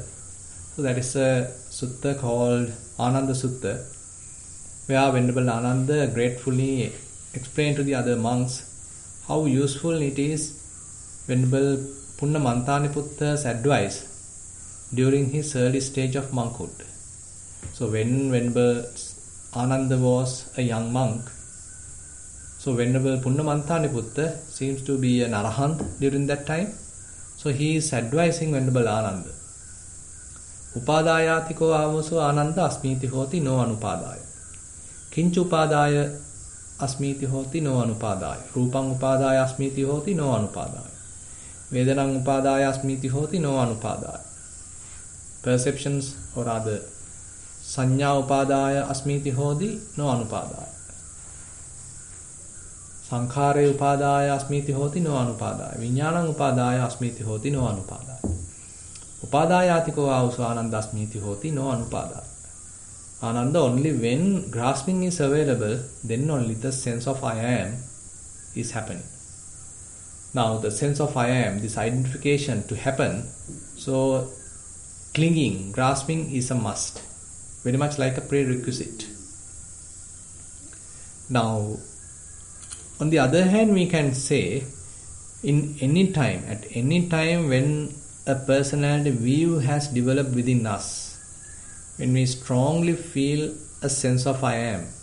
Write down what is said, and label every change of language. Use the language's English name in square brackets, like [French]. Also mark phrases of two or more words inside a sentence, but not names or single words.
[English] So that is a sutta called Ananda Sutta, where Venerable Ananda gratefully explained to the other monks how useful it is Venerable Punna Mantaniputta's advice during his early stage of monkhood. So when Venerable Ananda was a young monk, so Venerable Punna Mantaniputta seems to be an arahant during that time. So he is advising Venerable Ananda. [Pali] Upadayatiko avaso Ananda asmiti hoti no anupadaya. Kinchu upadaya asmiti hoti no anupadaya. Rupang upadaya asmiti hoti no anupadaya. Vedanang upadaya asmiti hoti no anupadaya. [English] Perceptions or rather [Pali] Sanya upadaya asmiti hoti no anupadaya. Sankhare upadaya asmiti hoti no anupadaya. Viññānaṃ upadaya asmiti hoti no anupadaya. Upadayatiko avaso Ananda asmiti hoti no anupadaya. [English] Ananda, only when grasping is available, then only the sense of I am is happening. Now the sense of I am, this identification to happen, so clinging, grasping is a must. Very much like a prerequisite. Now, on the other hand, we can say, at any time when a personality view has developed within us, when we strongly feel a sense of I am,